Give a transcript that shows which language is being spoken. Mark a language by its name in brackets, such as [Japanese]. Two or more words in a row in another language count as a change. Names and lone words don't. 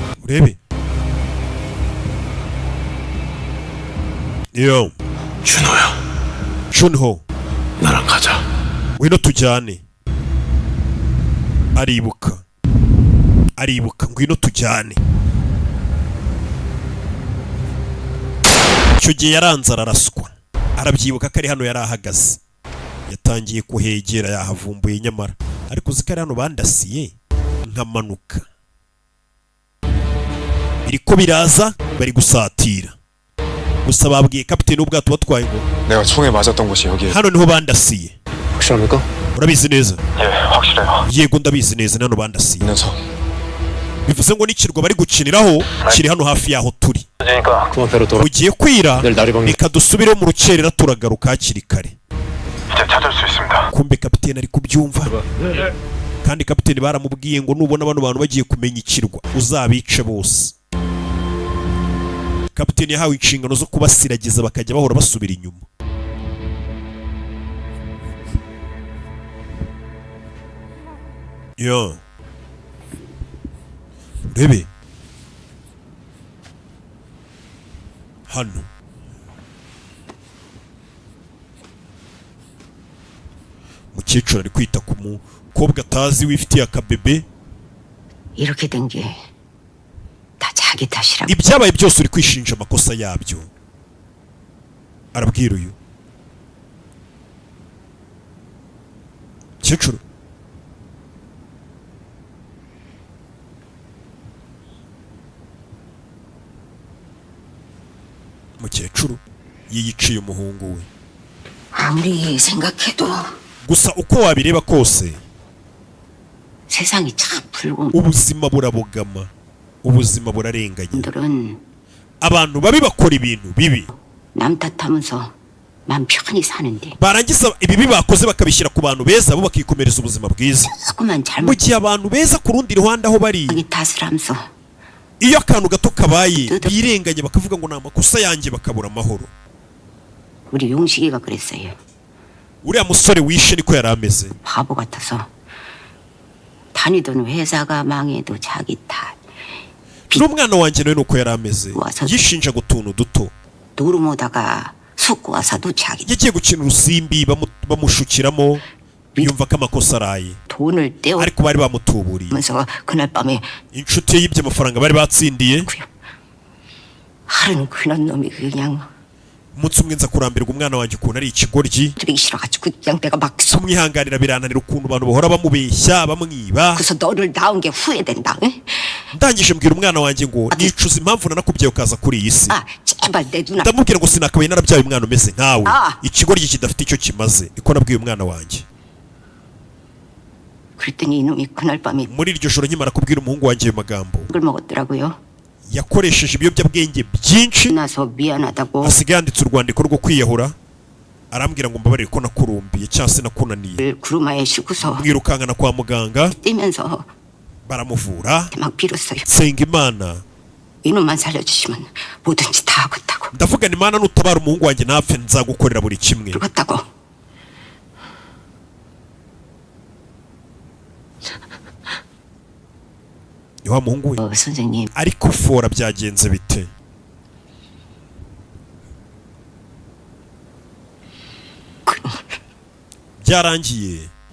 [Kinyarwanda] urebe yo [Korean] 준호야, 준호 나랑 가자. [Kinyarwanda] ngwino tujyane. aribuka ngwino tujyane. icyo gihe yaranze araraswa, arabyibuka ko ari hano yari ahagaze, yatangiye kuhegera yahavumbuye nyamara ariko uzi ko ari hano bandasiye nkamanuka. biriko biraza bari gusatira, gusa babwiye kapiteni w'ubwato batwaye ngo [Korean] 내가 총에 맞았던 곳이 여기에. [Kinyarwanda] hano niho bandasiye. [Korean] 확실합니까? [Kinyarwanda] urabizi neza? [Korean] 예, 확실해요. [Kinyarwanda] yego ndabizi neza, ni hano bandasiye. [Korean] 있는 성. [Kinyarwanda] bivuze ngo n'ikirwa bari gukiniraho kiri hano hafi yaho turi. [Korean] 그러니까 그만 배로 돌아. [Kinyarwanda] bugiye kwira [Korean] 내일 날이 밝니. [Kinyarwanda] reka dusubireho mu rukerera turagaruka hakiri kare. [Korean] 이제 찾을 수 있습니다. [Kinyarwanda] kumbe kapiteni ari kubyumva, kandi kapiteni baramubwiye ngo nubona bano bantu bagiye kumenya ikirwa uzabice bose. kapiteni yahawe inshingano zo kubasiragiza bakajya bahora basubira inyuma. yo urebe hano mukecuru ari kwita ku mukobwa atazi wifitiye akabebe. [Korean] 이렇게 된 게 다 자기 탓이라고. [Kinyarwanda] ibyabaye byose uri kwishinja amakosa yabyo, arabwira uyu mukecuru. mukecuru yiyiciye umuhungu we. [Korean] 아무리 생각해도 [Kinyarwanda] gusa uko wabireba kose [Korean] 세상이 참 불공. [Kinyarwanda] ubuzima burabogama, ubuzima burarenganye. [Korean] 분들은 [Kinyarwanda] abantu babi bakora ibintu bibi, [Korean] 남 탓하면서 맘 편히 사는데 [Kinyarwanda] barangiza ibibi bakoze bakabishyira ku bantu beza bo bakikomereza ubuzima bwiza. [Korean] 조금만 [Kinyarwanda] mu [Korean] 잘못 [Kinyarwanda] gihe abantu beza ku rundi ruhande aho bari, [Korean] 자기 탓을 하면서 [Kinyarwanda] iyo akantu gato kabaye birenganye bakavuga ngo ni amakosa yanjye bakabura amahoro. [Korean] 우리 용식이가 그랬어요. [Kinyarwanda] uriya musore wishe niko yari ameze. [Korean] 바보 같아서 다니던 회사가 망해도 자기 탓. [Kinyarwanda] n'umwana wanjye nawe nuko yari ameze, yishinjaga utuntu duto. [Korean] 노름오다가 속고 와서도 자기 [Kinyarwanda] yagiye gukina urusimbi bamushukiramo, yumva ko amakosa araye, [Korean] 돈을 떼어 [Kinyarwanda] ariko bari bamutuburiye. [Korean] 면서 그날 밤에 [Kinyarwanda] inshuti ye yibye amafaranga bari batsindiye. [Korean] 하루는 그런 놈이 그냥 [Kinyarwanda] umunsi umwe nza kurambirwa umwana wanjye ukuntu ari ikigoryi, [Korean] 드리기 싫어가지고 그냥 내가 막 [Kinyarwanda] kumwihanganira birananira ukuntu abantu bahora bamubeshya bamwiba. [Korean] 그래서 너를 낳은 게 후회된다. 응? [Kinyarwanda] ndangije mbwira umwana wanjye ngo nicuza impamvu nanakubyaye ukaza kuri iyi si. [Korean] 제발 내 누나. [Kinyarwanda] ndamubwira ngo sinakabaye narabyaye umwana umeze nkawe, Ah. ikigoryi kidafite icyo kimaze. niko nabwiye umwana wanjye. [Korean] 그랬더니 이놈이 그날 밤에 [Kinyarwanda] muri iryo joro nkimara kubwira umuhungu wanjye ayo magambo, [Korean] 을 먹었더라고요. [Kinyarwanda] yakoresheje ibiyobyabwenge byinshi, [Korean] 나서 미안하다고 [Kinyarwanda] asigaye yanditse urwandiko rwo kwiyahura. arambwira ngo mbabarire ko nakurumbiye cyangwa se nakunaniye. [Korean] 구루마에 싣고서 [Kinyarwanda] mwirukankana kwa muganga, [Korean] 뛰면서 [Kinyarwanda] baramuvura, [Korean] 막 빌었어요. [Kinyarwanda] nsenga imana, [Korean] 이놈만 살려주시면 뭐든지 다 하겠다고. [Kinyarwanda] ndavuga ni mana nutabara umuhungu wanjye ntapfe nzagukorera buri kimwe. [Korean] 그렇다고. [Kinyarwanda] ni wa muhungu we. [Korean] 선생님 [Kinyarwanda] ariko fora byagenze bite? byarangiye